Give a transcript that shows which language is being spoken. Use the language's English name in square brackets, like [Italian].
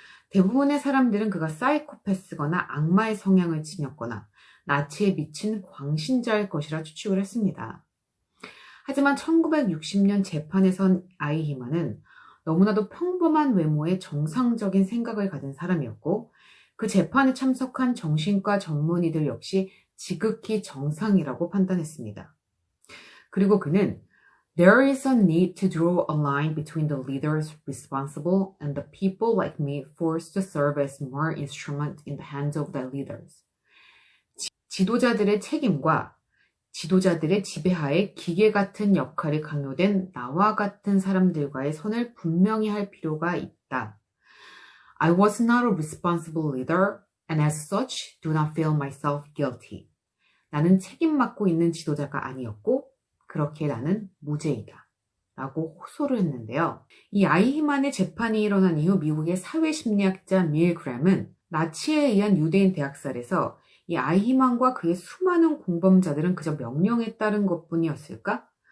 [Korean] 대부분의 사람들은 그가 사이코패스거나 악마의 성향을 지녔거나 나치에 미친 광신자일 것이라 추측을 했습니다. 하지만 1960년 재판에 선 아이히만은 너무나도 평범한 외모에 정상적인 생각을 가진 사람이었고, 그 재판에 참석한 정신과 전문의들 역시 지극히 정상이라고 판단했습니다. 그리고 그는 [English] There is a need to draw a line between the leaders responsible and the people like me forced to serve as mere instrument in the hands of the leaders. [Korean] 지도자들의 책임과 지도자들의 지배하에 기계 같은 역할이 강요된 나와 같은 사람들과의 선을 분명히 할 필요가 있다. [English] I was not a responsible leader and as such do not feel myself guilty. [Korean] 나는 책임 맡고 있는 지도자가 아니었고 그렇게 나는 무죄이다. 라고 호소를 했는데요. 이 아이히만의 재판이 일어난 이후 미국의 사회심리학자 밀그램은 나치에 의한 유대인 대학살에서 이 아이히만과 그의 수많은 공범자들은 그저 명령에 따른 것뿐이었을까?